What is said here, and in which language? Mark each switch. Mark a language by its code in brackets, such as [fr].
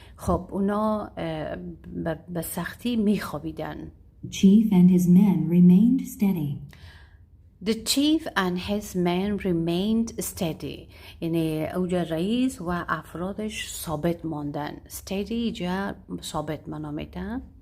[fa] خب اونا به سختی میخوابیدن. [en] the chief and his men remained steady. The chief and his men remained steady. [fa] یعنی اوجا رئیس و افرادش ثابت ماندن. Steady ایجا ثابت منامیدن.